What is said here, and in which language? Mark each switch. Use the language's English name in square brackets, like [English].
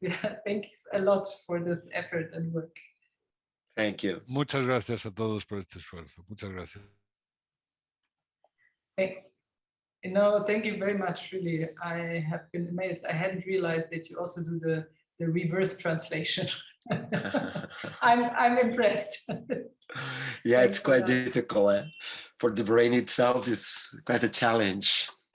[English] Yeah, thanks a lot for this effort and work. Thank you. [Spanish] Muchas gracias a todos por este esfuerzo. Muchas gracias. [English] No, thank you very much, really. I have been amazed. I hadn't realized that you also do the reverse translation. I'm impressed. Yeah, it's quite difficult. For the brain itself, it's quite a challenge.